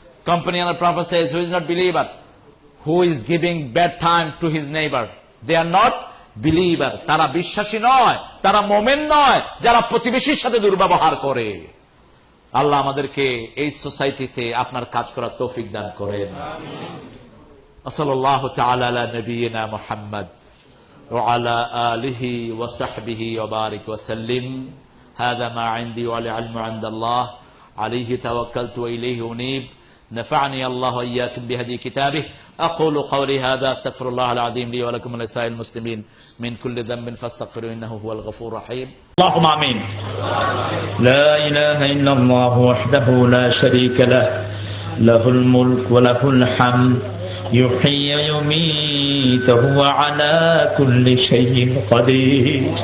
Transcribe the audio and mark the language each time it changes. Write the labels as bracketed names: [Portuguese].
[English] Companion of Prophet says, who is not believer? Who is giving bad time to his neighbor? They are not believer. [Bangla] তারা বিশ্বাসী নয়, তারা মোমেন নয়, যারা প্রতিবেশীর সাথে দুর্ব্যবহার করে। আল্লাহ আমাদেরকে এই সোসাইটিতে আপনার কাজ করার তৌফিক দান করেন। [Arabic] সাল্লাল্লাহু তাআলা আলা নবিয়িনা মুহাম্মদ ওয়া আলা আলিহি ওয়া সাহবিহি ওয়া বারিক ওয়া সাল্লিম। হাযা মা ইনদি ওয়া আল ইলমু ইনদাল্লাহ আলাইহি তাওয়াক্কালতু ওয়া ইলাইহি উনীব। نفعني الله وإياكم بهدي كتابه. أقول قولي هذا أستغفر الله العظيم لي ولكم ولسائر المسلمين من كل ذنب فاستغفروه إنه هو الغفور الرحيم. اللهم آمين. لا إله إلا الله وحده لا شريك له له الملك وله الحمد يحيي ويميت وهو على كل شيء قدير.